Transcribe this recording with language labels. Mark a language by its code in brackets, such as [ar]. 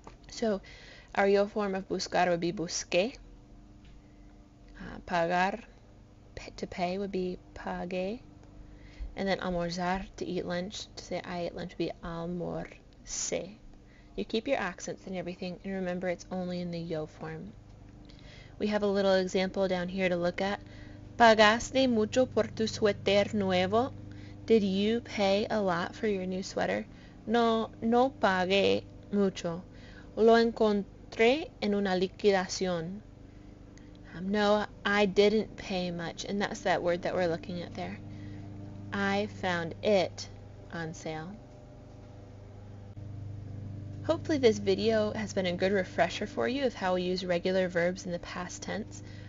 [en] So our yo form of buscar would be busqué. Pagar, to pay, would be pagué. And then almorzar, to eat lunch, to say I ate lunch, would be almorcé. You keep your accents and everything, and remember it's only in the yo form. We have a little example down here to look at. [es] ¿Pagaste mucho por tu suéter nuevo? [en] Did you pay a lot for your new sweater? [es] No, no pagué mucho. Lo encontré en una liquidación. [en] No, I didn't pay much, and that's that word that we're looking at there. I found it on sale. Hopefully this video has been a good refresher for you of how we use regular verbs in the past tense.